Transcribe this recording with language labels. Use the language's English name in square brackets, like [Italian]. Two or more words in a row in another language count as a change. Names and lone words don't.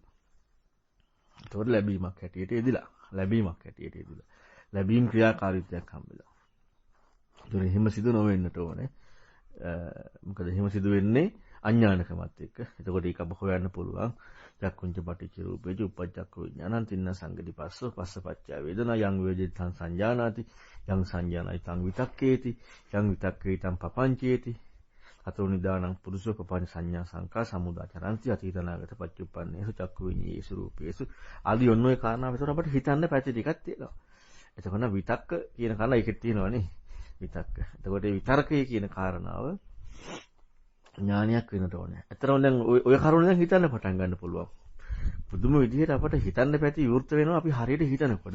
[Sinhala] ඒතකොට ලැබීමක් හැටියට යෙදිලා. ලැබීමක් හැටියට යෙදිලා. ලැබීම් ක්‍රියාකාරීත්වයක් හම්බෙලා. ඒතකොට එහෙම සිදු නොවෙන්නට ඕනේ. මොකද එහෙම සිදු වෙන්නේ අඥානකමත් එක්ක. එතකොට ඒක අප හොයන්න පුළුවන්. [Pali] චක්කුංච පටිච්ච රූපේච උප්පජ්ජක්ඛ විඥානං තින්න සංගති පස්සෝ පස්සපච්චය වේදනා යං වේදිතං සංජානාති යං සංජානයි තං විතක්කේති යං විතක්කේතං පපංචේති අතෝ නිදානං පුරුෂෝ පපංච සංඥා සංකා සමුදාචරಂತಿ අතීතනාගත පච්චුප්පන්නේසු චක්කු විඤ්ඤේසු රූපේසු [Sinhala] ආදී ඔන්න ඔය කාරණා විතර අපිට හිතන්න පැති ටිකක් තියෙනවා. එතකොට විතක්ක කියන කාරණා ඒකෙත් තියෙනවානේ විතක්ක. එතකොට මේ විතර්කය කියන කාරණාව ඥානයක් වෙනට ඕනේ. ඇත්තටම දැන් ඔය කරුණ දැන් හිතන්න පටන් ගන්න පුළුවන්. පුදුම විදිහට අපට හිතන්න පැති විවෘත වෙනවා අපි හරියට හිතනකොට.